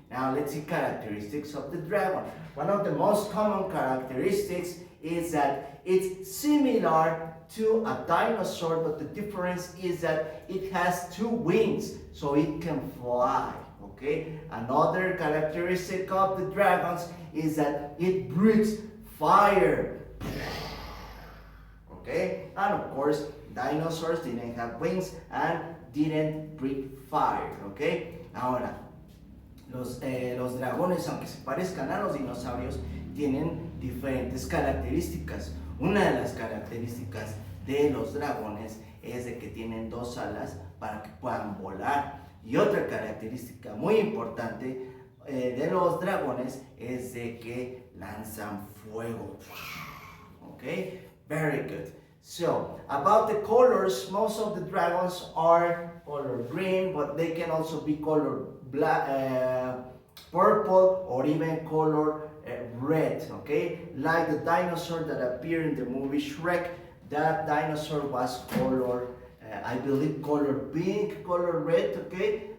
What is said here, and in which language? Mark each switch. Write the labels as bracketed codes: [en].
[en] Now let's see characteristics of the dragon. One of the most common characteristics is that it's similar to a dinosaur, but the difference is that it has two wings, so it can fly. Okay? Another characteristic of the dragons is that it breathes fire. And of course, dinosaurs didn't have wings and didn't breathe fire, okay? [es] Ahora, los dragones, aunque se parezcan a los dinosaurios, tienen diferentes características. Una de las características de los dragones es de que tienen dos alas para que puedan volar. Y otra característica muy importante de los dragones es de que lanzan fuego. [en] Okay, very good. So, about the colors, most of the dragons are color green, but they can also be color black, purple, or even color red, okay? Like the dinosaur that appeared in the movie Shrek, that dinosaur was color, I believe color pink, color red, okay?